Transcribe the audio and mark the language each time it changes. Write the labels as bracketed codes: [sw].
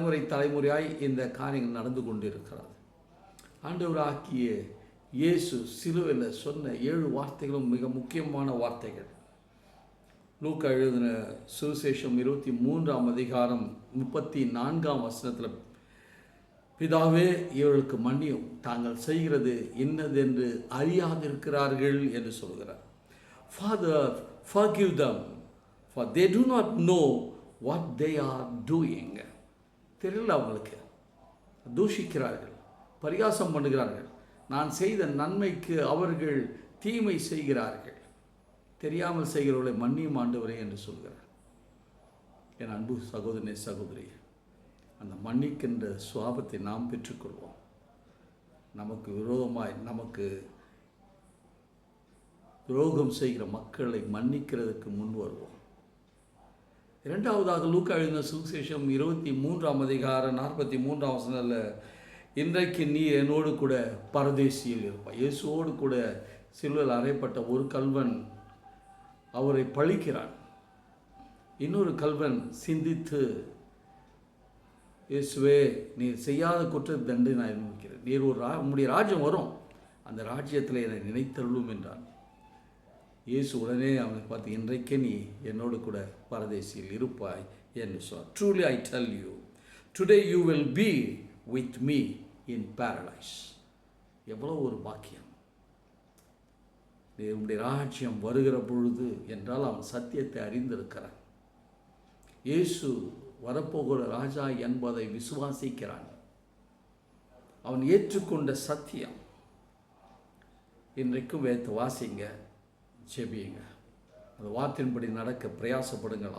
[ta] தலைமுறையாய் இந்த காரியங்கள் நடந்து கொண்டிருக்கிறது. ஆண்டவராகிய இயேசு சிலுவையில் சொன்ன 7 வார்த்தைகளும் மிக முக்கியமான வார்த்தைகள். லூக்கா எழுதின சுவிசேஷம் 23ஆம் அதிகாரம் 34ஆம் வசனத்தில், பிதாவே இவர்களுக்கு மன்னியும், தாங்கள் செய்கிறது இன்னதென்று அறியாதிருக்கிறார்கள் என்று சொல்கிறார். [en] Father, forgive them, for they do not know what they are doing. [ta] தெரியல அவங்களுக்கு, தூஷிக்கிறார்கள், பரிகாசம் பண்ணுகிறார்கள். நான் செய்த நன்மைக்கு அவர்கள் தீமை செய்கிறார்கள். தெரியாமல் செய்கிறவர்களை மன்னியும் ஆண்டவரே என்று சொல்கிறார். என் அன்பு சகோதரனே சகோதரி, அந்த மன்னிக்கின்ற சுவாபத்தை நாம் பெற்றுக்கொள்வோம். நமக்கு விரோதமாய் நமக்கு துரோகம் செய்கிற மக்களை மன்னிக்கிறதுக்கு முன் வருவோம். இரண்டாவதாக லூக்கா எழுதின சுவிசேஷம் 23ஆம் அதிகாரம் 43ஆம் வசனத்தில், இன்றைக்கு நீ என்னோடு கூட பரதேசியில் இருப்பாய். இயேசுவோடு கூட சிலுவையில் அறையப்பட்ட ஒரு கல்வன் அவரை பழிக்கிறான். இன்னொரு கல்வன் சிந்தித்து, இயேசுவே நீர் செய்யாத குற்ற தண்டனை நான் அனுபவிக்கிறேன், நீர் உம்முடைய ராஜ்யம் வரும், அந்த ராஜ்யத்தில் என்னை நினைத்தள்ளும் என்றான். இயேசு உடனே அவனை பார்த்து, இன்றைக்கே நீ என்னோடு கூட பரதேசியில் இருப்பாய் என்று சொன்னார். [en] Truly I tell you, today you will be with me in paradise. [ta] எவ்வளோ ஒரு பாக்கியம்! உம்முடைய ராஜ்யம் வருகிற பொழுது என்றால் அவன் சத்தியத்தை அறிந்திருக்கிறான். இயேசு வரப்போகிற ராஜா என்பதை விசுவாசிக்கிறான். அவன் ஏற்றுக்கொண்ட சத்தியம். இன்றைக்கும் வேதத்தை வாசிங்க, ஜெபியுங்க, அந்த வார்த்தையின்படி நடக்க பிரயாசப்படுங்கள்.